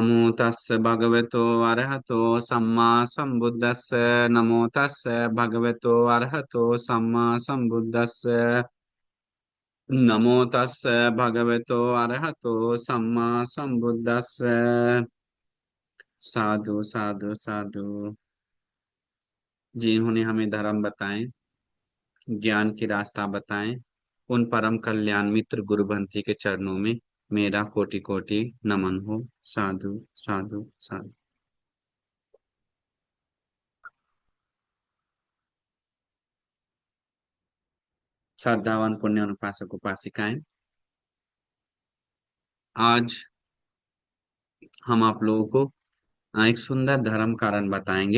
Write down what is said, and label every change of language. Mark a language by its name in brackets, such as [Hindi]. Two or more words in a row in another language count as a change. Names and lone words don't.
[Pali] तस्य भगवतो अरहतो सम्मा सम्बुद्धस्य। नमो तस्य भगवतो अरहतो सम्मा सम्बुद्धस्य। नमो तस्य भगवतो अरहतो सम्मा सम्बुद्धस्य। साधु साधु साधु। [Hindi] जिन्होंने हमें धर्म बताए, ज्ञान की रास्ता बताएं, उन परम कल्याण मित्र गुरु बंसी के चरणों में मेरा कोटि कोटि नमन हो। [Pali] साधु साधु साधु। [Hindi] श्रद्धावान पुण्य अनुपासक उपासिकाएं, आज हम आप लोगों को एक सुंदर धर्म कारण बताएंगे।